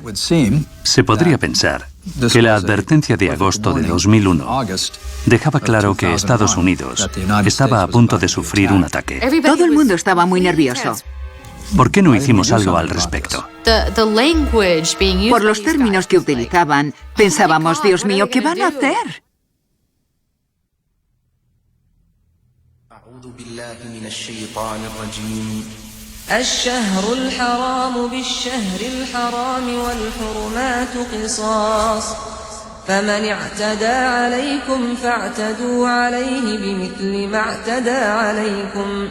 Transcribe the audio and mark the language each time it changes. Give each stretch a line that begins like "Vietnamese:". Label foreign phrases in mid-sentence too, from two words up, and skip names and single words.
Spanish: Se podría pensar que la advertencia de agosto de 2001 dejaba claro que Estados Unidos estaba a punto de sufrir un ataque. Todo el mundo estaba muy nervioso. ¿Por qué no hicimos algo al respecto? Por los términos que utilizaban, pensábamos, Dios mío, ¿qué van a hacer?
Arabic: الشهر الحرام بالشهر الحرام والحرمات قصاص فمن اعتدى عليكم فاعتدوا عليه بمثل ما اعتدى عليكم